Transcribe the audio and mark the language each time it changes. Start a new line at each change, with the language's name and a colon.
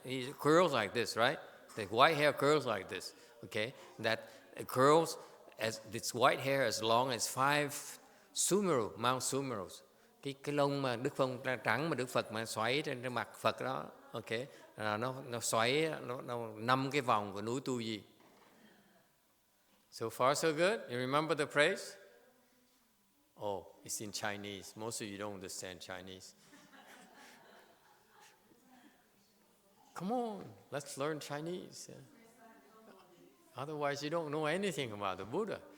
English: It curls like this, right? The white hair curls like this, okay? That it curls as this white hair as long as five Mount Sumerus.
Vietnamese: Cái lông mà Đức Phật trắng mà Đức Phật mà xoáy trên mặt Phật đó, okay, nó xoáy nó 5 cái vòng của núi Tu Di.
English: So far so good. You remember the praise? Oh, it's in Chinese. Most of you don't understand Chinese. Come on, let's learn Chinese. Otherwise, you don't know anything about the Buddha.